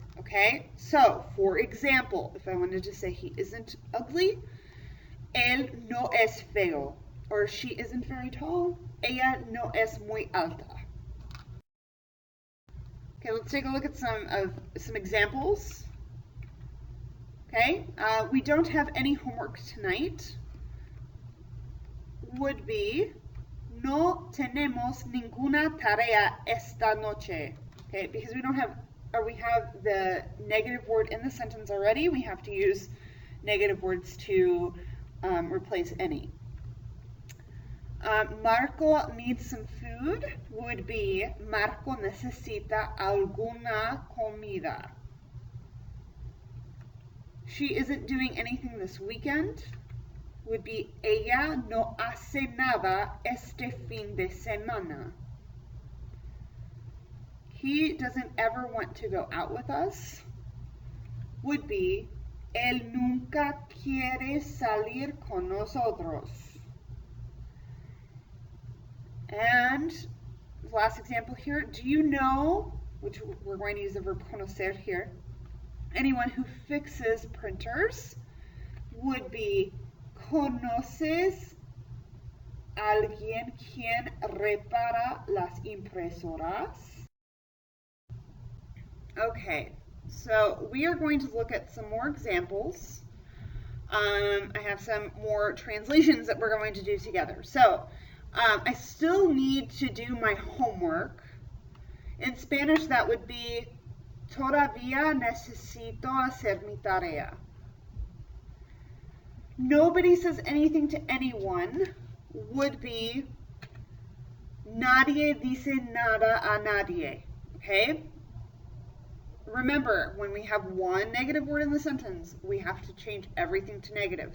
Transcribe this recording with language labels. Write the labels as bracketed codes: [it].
[en] Okay, so for example, if I wanted to say he isn't ugly, [es] él no es feo, [en] or she isn't very tall, [es] ella no es muy alta. [en] Okay, let's take a look at some examples. Okay, we don't have any homework tonight. Would be [es] no tenemos ninguna tarea esta noche. [en] Okay, because we don't have, or we have the negative word in the sentence already, we have to use negative words to replace any. Marco needs some food would be [es] Marco necesita alguna comida. [en] She isn't doing anything this weekend would be [es] ella no hace nada este fin de semana. [en] He doesn't ever want to go out with us would be [es] él nunca quiere salir con nosotros. [en] And last example here. Do you know, which we're going to use the verb conocer here, anyone who fixes printers? Would be [es] conoces alguien quien repara las impresoras? [en] Okay, so we are going to look at some more examples. I have some more translations that we're going to do together. So I still need to do my homework. In Spanish, that would be [es] todavía necesito hacer mi tarea. [en] Nobody says anything to anyone would be [es] nadie dice nada a nadie. [en] Okay? Remember, when we have one negative word in the sentence, we have to change everything to negative.